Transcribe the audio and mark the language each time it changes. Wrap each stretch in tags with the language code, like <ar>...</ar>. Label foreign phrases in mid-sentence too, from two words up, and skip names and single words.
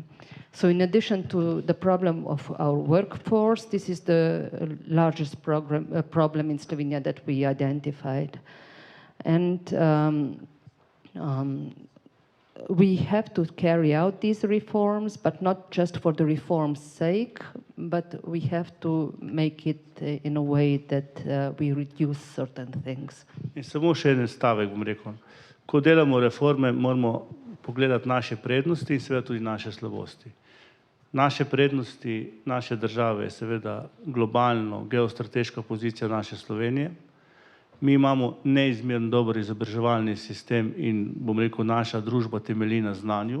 <en>So in addition to the problem of our workforce, this is the largest problem in Slovenia that we identified. And we have to carry out these reforms, but not just for the reform's sake, but we have to make it in a way that we reduce certain things.</en> <sl>In samo še en stavek bom rekel. Ko delamo reforme, moramo pogledati naše prednosti in seveda tudi naše slabosti. Naše prednosti naše države je seveda globalno geostrateška pozicija naše Slovenije. Mi imamo neizmerno dober izobraževalni sistem in, bom rekel, naša družba temelji na znanju.</sl>